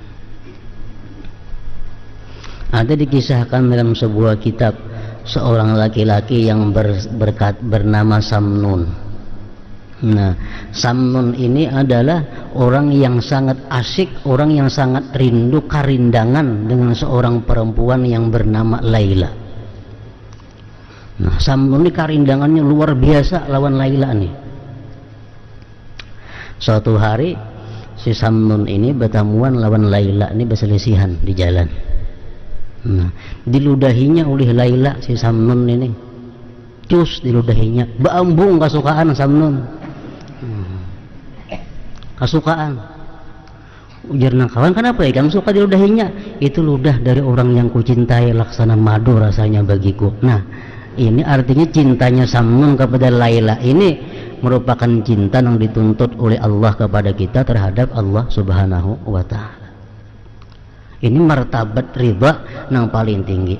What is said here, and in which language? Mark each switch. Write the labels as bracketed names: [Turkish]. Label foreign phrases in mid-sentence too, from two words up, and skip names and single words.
[Indonesian] Ada dikisahkan dalam sebuah kitab seorang laki-laki yang bernama Samnun. Nah, Samnun ini adalah orang yang sangat asyik, orang yang sangat rindu karindangan dengan seorang perempuan yang bernama Laila. Nah, Samnun ini karindangannya luar biasa lawan Laila nih. Suatu hari si Samnun ini bertemuan lawan Laila ini berselisihan di jalan. Nah, diludahinya oleh Laila si Samnun ini, cus diludahinya, [Banjar] bambung kasukaan [Indonesian] Samnun, kasukaan. [Banjar] Ujar nang kawan, [Indonesian] kenapa ya kamu suka diludahinya? Itu ludah dari orang yang kucintai, laksana madu rasanya bagiku. Nah, ini artinya cintanya Samnun kepada Laila ini merupakan cinta yang dituntut oleh Allah kepada kita terhadap Allah [Arabic] سبحانه وتعالى. [Indonesian] Ini martabat ridha yang paling tinggi.